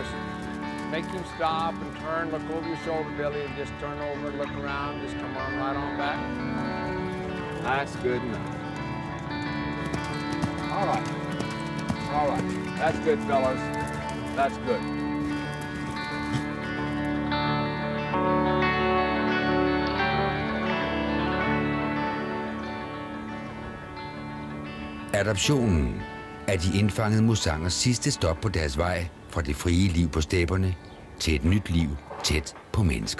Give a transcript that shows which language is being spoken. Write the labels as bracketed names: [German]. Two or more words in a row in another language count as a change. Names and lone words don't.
[English] Make him stop and turn, look over your shoulder, Billy, and just turn over, look around, just come on right on back. That's good enough. All right. All right. That's good, fellas. That's good. [Danish] Adoptionen er de indfangede musangers sidste stop på deres vej fra det frie liv på stepperne til et nyt liv tæt på mennesker.